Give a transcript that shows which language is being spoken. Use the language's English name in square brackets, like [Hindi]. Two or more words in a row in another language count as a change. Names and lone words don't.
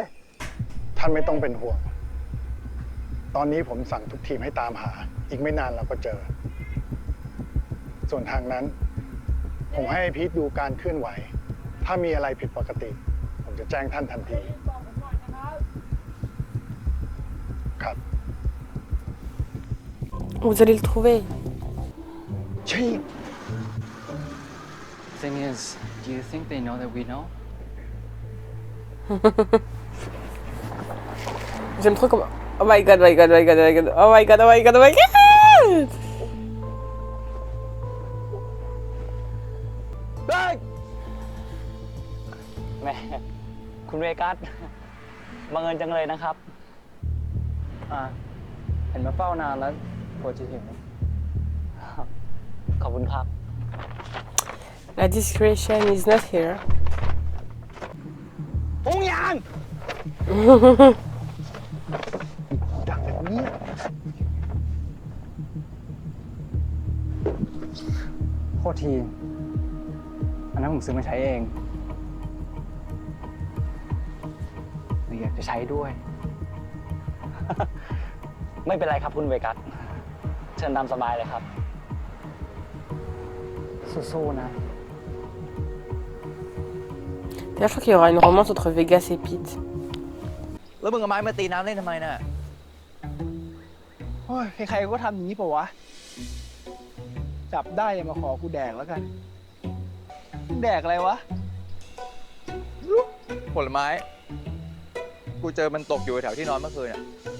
[Thai] ท่านไม่ต้องเป็นห่วง ตอนนี้ผมสั่งทุกทีมให้ตามหา อีกไม่นานเราก็เจอ ส่วนทางนั้น ผมให้พีทดูการเคลื่อนไหว ถ้ามีอะไรผิดปกติ ผมจะแจ้งท่านทันที ครับ [French] Vous allez le trouver. [Thai] ชี้ [English] Thing is, do you think they know that we know? [French] J'aime trop comment. [English] Oh my god, oh my god, oh my god, oh my god, oh my god, oh my god, oh my god! [Thai] ได้ แหมคุณเวกัสบังเอิญจังเลยนะครับ เห็นมาเฝ้านานแล้วกว่าจะถึงขอบคุณครับ [French] La discretion [English] is not here. [Thai] พงยาง ดังแบบนี้ โทษที อันนั้นผมซื้อมาใช้เองเลยอยากจะใช้ด้วย ไม่เป็นไรครับคุณเวกัส เชิญตามสบายเลยครับ สู้ๆนะ [French] D'ailleurs, je crois qu'il y aura une romance entre Vegas et Pete. [Thai] แล้วมึงเอาไม้มาตีน้ำเล่นทำไมน่ะ โอ้ย ใครๆก็ทำอย่างนี้เปล่าวะ จับได้อย่ามาขอกูแดกแล้วกันมึงแดกอะไรวะ ผลไม้ กูเจอมันตกอยู่แถวที่นอนเมื่อคืนอ่ะ